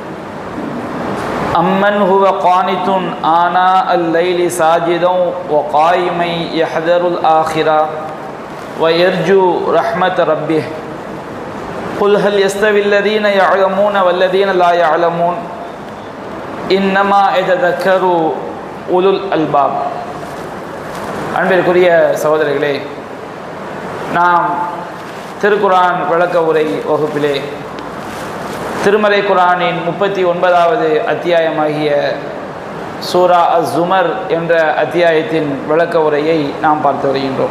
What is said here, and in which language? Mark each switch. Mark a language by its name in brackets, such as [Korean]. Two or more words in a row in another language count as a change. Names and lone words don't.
[Arabic] أمن هو قانت آناء الليل ساجدا وقائما يحذر الآخرة ويرجو رحمة ربه قل هل يستوي الذين يعلمون والذين لا يعلمون إنما يتذكر أولو الألباب. [Tamil] அன்பிற்குரிய சகோதரர்களே, நாம் திருக்குரான் விளக்க உரை வகுப்பிலே திருமலை குரானின் 39வது அத்தியாயமாகிய சூரா அஸ்-ஸுமர் என்ற அத்தியாயத்தின் விளக்க உரையை நாம் பார்த்து வருகின்றோம்.